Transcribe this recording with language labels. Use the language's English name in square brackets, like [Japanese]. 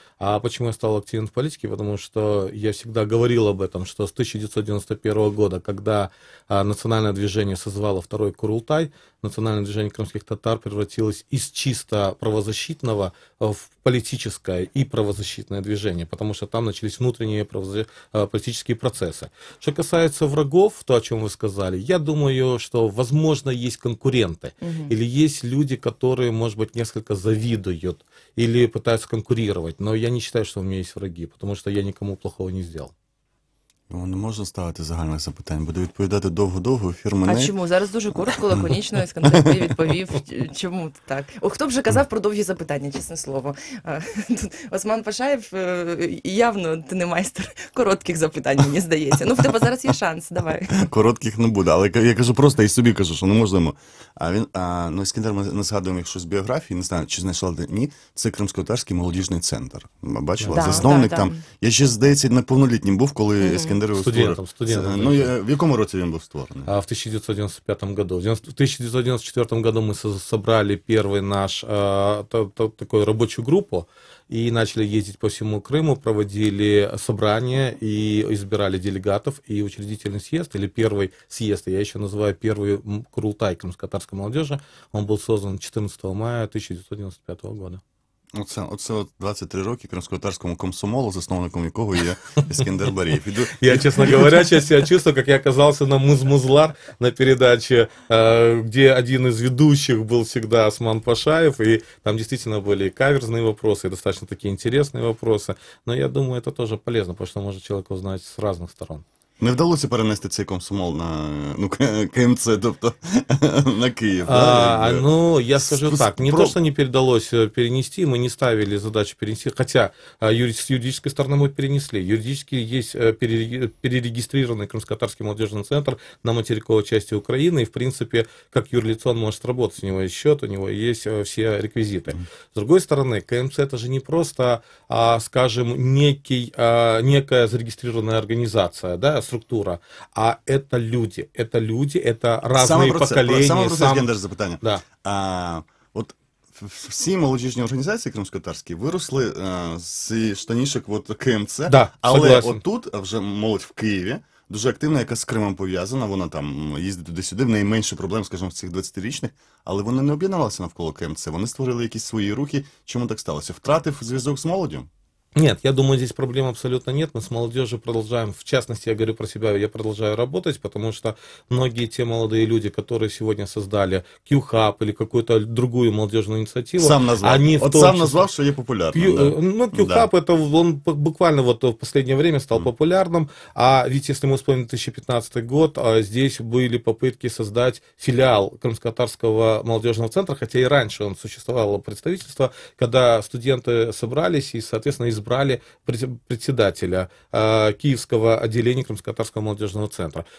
[Russian] А почему я стал активен в политике? Потому что я всегда говорил об этом, что с 1991 года, когда национальное движение созвало второй Курултай, национальное движение крымских татар превратилось из чисто правозащитного в политическое и правозащитное движение, потому что там начались внутренние политические процессы. Что касается врагов, то, о чем вы сказали, я думаю, что, возможно, есть конкуренты, или есть люди, которые, может быть, несколько завидуют или пытаются конкурировать, но я не считаю, что у меня есть враги, потому что я никому плохого не сделал. [Ukrainian] Не можна ставити загальних запитань, буде відповідати довго-довго, ефір мене. А чому? Зараз дуже коротко, лаконічно, Іскандер відповів. Чому так? Хто б вже казав про довгі запитання, чесне слово. Осман Пашаєв, явно ти не майстер коротких запитань, мені здається. Ну, в тебе зараз є шанс, давай. Коротких не буде, але я кажу просто і собі кажу, що не можемо. Іскандер, ми не згадуємо, якщо з біографії, не знаю, чи знайшла ні, це Кримськотатарський молодіжний центр. Бачила? Засновник там. Я ще, здається, неповнолітнім був, коли Іскандер студентом. В якому році він був створений? [Russian] В 1995 году. В 1994 году мы собрали первый наш такую рабочую группу и начали ездить по всему Крыму, проводили собрания и избирали делегатов, и учредительный съезд, или первый съезд, я еще называю первый Курултай крымско-татарской молодежи, он был создан 14 мая 1995 года. [Ukrainian] Оце 23 роки кримськотатарському комсомолу, засновником якого є Іскандер Барєєв. [Russian] Я, честно говоря, сейчас себя чувствую, как я оказался на Муз-Музлар на передаче, где один из ведущих был всегда Осман Пашаев, и там действительно были каверзные вопросы, и достаточно такие интересные вопросы. Но я думаю, это тоже полезно, потому что может человек узнать с разных сторон. [Ukrainian] Не вдалося перенести цей комсомол на КМЦ, тобто на Киев? [Russian] Ну, я скажу так, не то, что не передалось перенести, мы не ставили задачу перенести, хотя с юридической стороны мы перенесли. Юридически есть перерегистрированный Крымско-Татарский молодежный центр на материковой части Украины, и, в принципе, как юрлицо он может работать, у него есть счет, у него есть все реквизиты. С другой стороны, КМЦ это же не просто, скажем, некая зарегистрированная организация, да, структура, а это люди, это разные поколения. [Ukrainian] Саме про це, Іскандер, запитання. [Russian] Да. [Ukrainian] От всі молодіжні організації кримськотатарські виросли з штанішок КМЦ, [Russian] да, [Ukrainian] але [Russian] согласен. [Ukrainian] отут вже молодь в Києві, дуже активна, яка з Кримом пов'язана, вона там їздить туди-сюди, в неї менше проблем, скажімо, в цих 20-річних, але вони не об'єдналися навколо КМЦ, вони створили якісь свої рухи. Чому так сталося? Втратив зв'язок з молоддю? [Russian] Нет, я думаю, здесь проблем абсолютно нет. Мы с молодежью продолжаем, в частности, я говорю про себя, я продолжаю работать, потому что многие те молодые люди, которые сегодня создали Q-Hub или какую-то другую молодежную инициативу, сам назвал. Они сам назвал, что я популярным. Ну, Q-Hub, это он буквально вот в последнее время стал популярным, а ведь если мы вспомним 2015 год, здесь были попытки создать филиал Крымско-Татарского молодежного центра, хотя и раньше он существовало представительство, когда студенты собрались и, соответственно, избрали председателя Киевского отделения Крымско-Татарского молодежного центра.